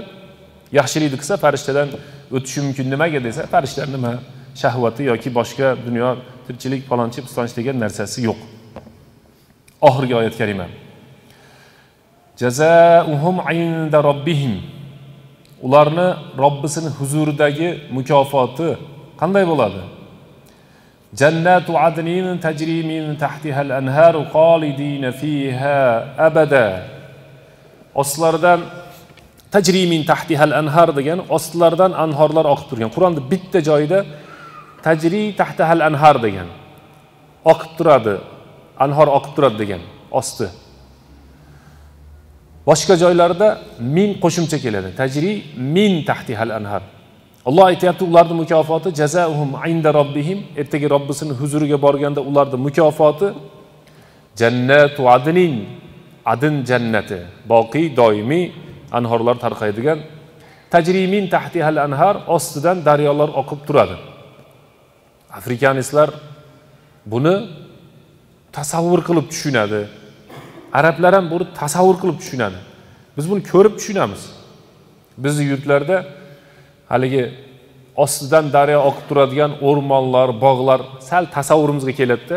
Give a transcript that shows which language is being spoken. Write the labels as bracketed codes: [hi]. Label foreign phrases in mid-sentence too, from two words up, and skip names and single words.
[uz] Yaxshilikni qilsa farishtadan o'tishi mumkin. Nimaga desa, farishtalar nima shahvati yoki boshqa dunyo tirchilik falonchi pistonchi degan narsasi yo'q. Oxirgi oyat karima. [ar] جزاؤهم عند ربهم. [uz] Ularni Robbisining huzuridagi mukofoti qanday bo'ladi? [ar] جنات عدن تجري من تحتها الأنهار خالدين فيها أبدا. [uz] Ostlaridan [ar] تجري من تحتها الأنهار [uz] degan ostlaridan anhorlar oqib turgan. Qur'onda bitta joyida [ar] تجري تحتها الأنهار [uz] degan. Oqib turadi, anhor oqib turadi degan osti. Boshqa joylarda min qo'shimcha keladi. [ar] تجري من تحتها الأنهار. [uz] Alloh aytayapti, ularning mukofoti [ar] جزاؤهم عند ربهم. [uz] Ertaga Robbisining huzuriga borganda ularning mukofoti [ar] جنات عدن, [uz] adn jannati, boqiy doimiy anhorlar tarqaydigan. [ar] تجري من تحتها الأنهار, [uz] ostidan daryolar oqib turadi. Afrikanistlar buni tasavvur qilib tushunadi. Arablar ham buni tasavvur qilib tushunadi. Biz buni ko'rib tushunamiz. Bizning yurtlarda haligi ostidan daryo oqib turadigan o'rmonlar, bog'lar sal tasavvurimizga keladi-da.